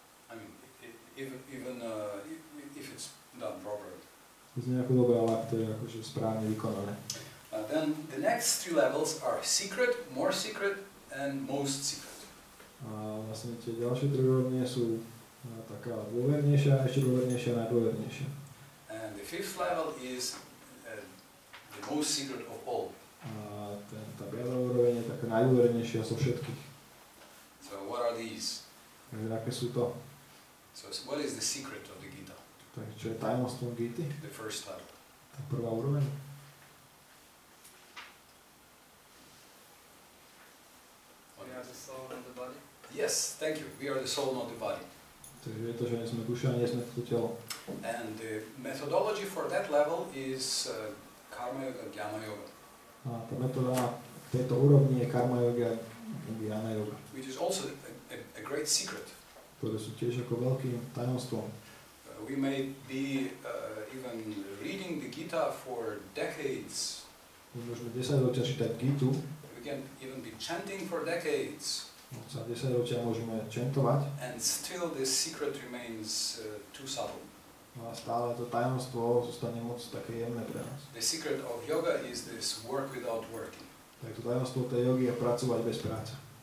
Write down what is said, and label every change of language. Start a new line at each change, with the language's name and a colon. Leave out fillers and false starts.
English: I mean, even if it's done properly.
Slovak: To znie ako dobre, ale ak to je akože správne vykonané.
English: Then the next 3 levels are secret, more secret, and most secret.
Slovak: A vlastne tie ďalšie 3 úrovne sú taká dôvernejšia, ešte dôvernejšia a najdôvernejšia.
English: And the 5th level is the most secret of all.
Slovak: A tá 5. úroveň je taká najdôvernejšia zo všetkých.
English: So what are these?
Slovak: Takže aké sú to?
English: So what is the secret of the Gita?
Slovak: Takže čo je tajomstvom Gity?
English: The first level.
Slovak: Tá prvá úroveň.
English: We are the soul and the body. Yes, thank you. We are the soul, not the body.
Slovak: Takže je to, že nie sme duša, nie sme to telo.
English: And the methodology for that level is karma yoga, jnana yoga.
Slovak: A tá metóda tejto úrovni je karma yoga, jnana yoga.
English: Which is also a great secret.
Slovak: Ktoré sú tiež ako veľkým tajomstvom.
English: We may be even reading the Gita for decades.
Slovak: My môžeme 10 ročia čítať Gitu.
English: We can even be chanting for decades.
Slovak: Za 10 ročia môžeme čentovať.
English: And still this secret remains too subtle.
Slovak: No a stále to tajomstvo zostane moc také jemné pre nás.
English: The secret of yoga is this work without working.
Slovak: Tak to tajomstvo tej jogy je pracovať bez práce.